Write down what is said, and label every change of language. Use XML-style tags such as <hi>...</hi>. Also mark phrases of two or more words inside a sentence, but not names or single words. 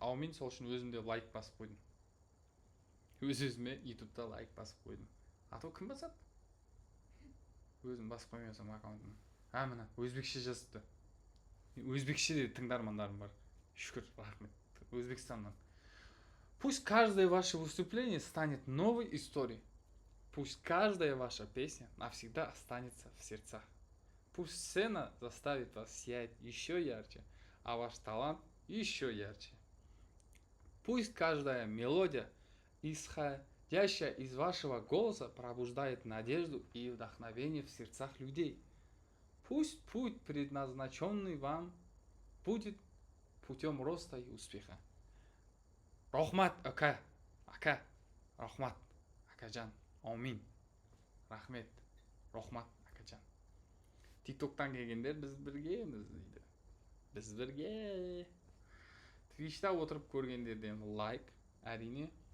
<kk>Аумин, сол үшін өзімде лайк басып қойдым. Өз-өзіме YouTube-та лайк басып қойдым. А то кім басады? Өзім басып қоймасам аккаунтым. Мына өзбекше жазыпты. Өзбекше де тыңдармандарым бар. Шүкір, рахмет. Өзбекстаннан.</kk> <ru>Пусть каждое ваше выступление станет новой историей. Пусть каждая ваша песня навсегда останется в сердцах. Пусть сцена заставит вас сиять еще ярче, а ваш талант еще ярче. Пусть каждая мелодия, исходящая из вашего голоса, пробуждает надежду и вдохновение в сердцах людей. Пусть путь, предназначенный вам, будет путем роста и успеха.</ru> <uz>Рахмат, ака, рахмат, акажан, аумин, рахмет, рахмат, акажан.</uz> <kk>TikToktан келгендер біз біргеміз дейді. Біз бірге. Twitch'та отырып көргендерден лайк, әрине.</kk>